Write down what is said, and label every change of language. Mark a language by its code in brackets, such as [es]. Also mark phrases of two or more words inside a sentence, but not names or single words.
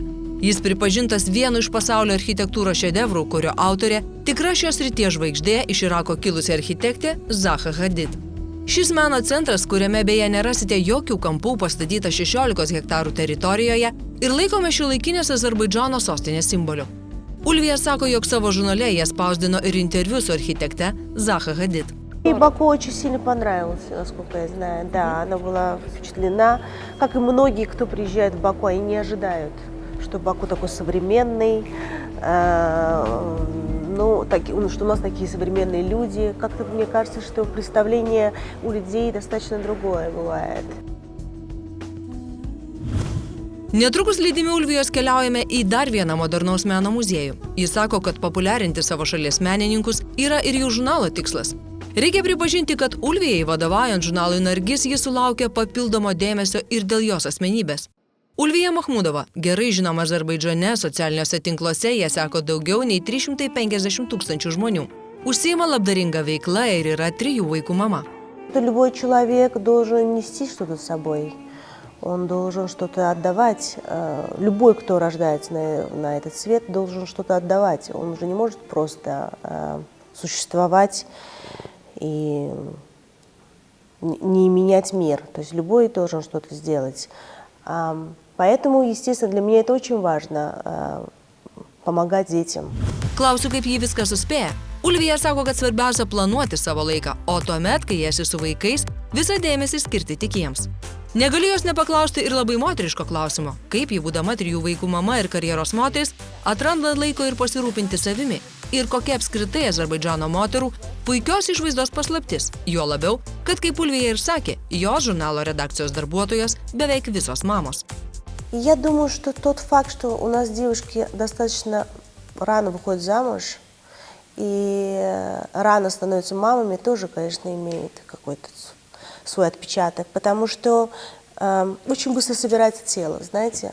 [lt] Jis pripažintas vienu iš pasaulio architektūros šedevrų, kurio autorė tikra šios srities žvaigždė iš Irako kilusi architektė Zaha Hadid. Šis meno centras, kuriame beje nerasite jokių kampų, pastatytas 16 hektarų teritorijoje ir laikome šiuolaikinės Azerbaidžano sostinės simboliu. Ulvija sako, jog savo žurnale jie spausdino ir интервью su architekte Zaha Hadid. [ru] И Баку очень сильно понравился, насколько я знаю. Да, она была впечатлена. Как и многие, кто приезжает в Баку, они не ожидают, что Баку такой современный, что у нас такие современные люди. Как-то мне кажется, что представление у людей достаточно другое бывает. [lt] Netrukus lydimi Ulvijos keliaujame į dar vieną modernaus meno muziejų. Jis sako, kad populiarinti savo šalies menininkus yra ir jų žurnalo tikslas. Reikia pripažinti, kad Ulvijai vadovaujant žurnalui Nargis jis sulaukė papildomo dėmesio ir dėl jos asmenybės. Ulvija Mahmudova, gerai žinoma Azerbaidžane, socialiniuose tinkluose ją seko daugiau nei 350 000 žmonių. Užsiima labdaringa veikla ir yra 3 vaikų mama. [ru] Любой человек должен нести что-то с собой. Он должен что-то отдавать. Любой, кто рождается на этот свет, должен что-то отдавать. Он уже не может просто существовать и не менять мир. То есть любой должен что-то сделать. Поэтому, естественно, для меня это очень важно помогать детям. [lt] Klausiu, kaip jį viską suspėja. Ulvija sako, kad svarbiausia planuoti savo laiką, o tuomet, kai esi su vaikais, visą dėmesį skirti tik jiems. Negaliu jos nepaklausti ir labai moteriško klausimo, kaip jį būdama 3 vaikų mama ir karjeros moteris atranda laiko ir pasirūpinti savimi ir kokia apskritai Azerbaidžano moterų puikios išvaizdos paslaptis, juo labiau, kad kaip Ulvija ir sakė, jos žurnalo redakcijos darbuotojos beveik visos mamos. [ru] Я думаю, что тот факт, что у нас девушки достаточно рано выходят замуж и рано становятся мамами, тоже, конечно, имеет какой-то свой отпечаток, потому что очень быстро собирается тело, знаете.